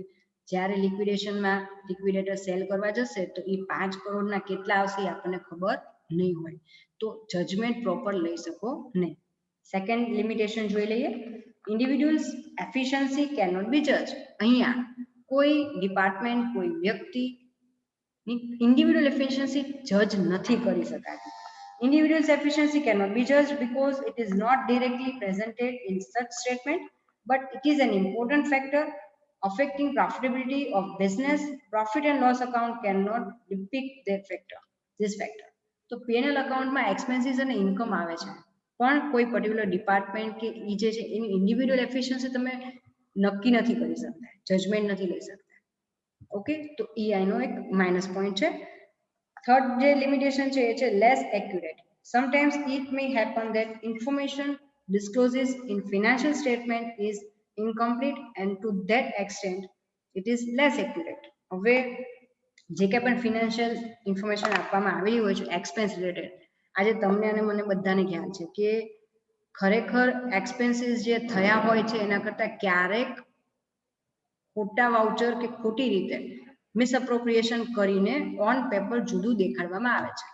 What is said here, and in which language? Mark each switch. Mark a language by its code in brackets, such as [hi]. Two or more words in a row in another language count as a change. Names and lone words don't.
[gu] જ્યારે લિક્વિડેશનમાં [en] liquidator sell [gu] કરવા જશે તો એ 5 કરોડના કેટલા આવશે એ આપણને ખબર નહીં હોય, તો [en] judgement proper [gu] લઈ શકો નહીં. [en] second limitation [gu] જોઈ લઈએ. [en] Individuals efficiency cannot be judge. [gu] અહીંયા કોઈ ડિપાર્ટમેન્ટ, કોઈ વ્યક્તિ [en] individual efficiency judge [gu] નથી કરી શકાતી. [en] Individual's efficiency cannot be judged because it is not directly presented in such statement, but it is an important factor affecting profitability of business. Profit and loss account cannot depict that factor, this factor. [gu] તો P&L accountમાં expenses અને income આવે છે, પણ કોઈ [en] particular department [gu] કે ઈ જે છે એની [en] individual efficiency [gu] તમે નક્કી નથી કરી શકતા, જજમેન્ટ નથી લઈ શકતા. ઓકે, તો ઈ આઈનો એક [en] minus point [gu] છે. થર્ડ જે લિમિટેશન છે એ છે [en] less accurate. Sometimes it may happen that information discloses in financial statement is incomplete and to that extent it is less accurate. [gu] હવે જે કે પણ [en] financial information [gu] આપવામાં આવેલી હોય છે [en] expense related, [gu] આજે તમને અને મને બધાને ખ્યાલ છે કે ખરેખર એક્સપેન્સીસ જે થયા હોય છે એના કરતાં ક્યારેક ખોટા વાઉચર કે ખોટી રીતે મિસઅપ્રોપ્રિએશન કરીને [en] on paper [gu] જુદું દેખાડવામાં આવે છે.